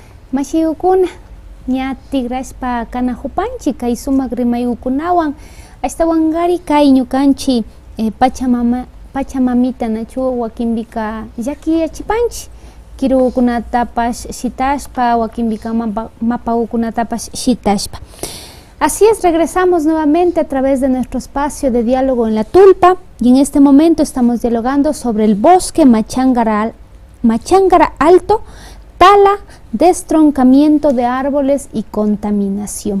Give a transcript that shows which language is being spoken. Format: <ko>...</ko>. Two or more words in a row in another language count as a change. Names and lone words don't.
<qu>Mashiukuna, ña tigrashpa kanajupanchi kay sumak rimayukunawan ashtawanqari kay ñukanchi Pachamamita nachu wakinbika llakiyachipanchi kirukunatapash shitashpa wakinbika mapaukunatapash shitashpa.</qu> <es>Así es, regresamos nuevamente a través de nuestro espacio de diálogo en la Tulpa y en este momento estamos dialogando sobre el bosque Machángara Alto, tala, destroncamiento de árboles y contaminación.</es>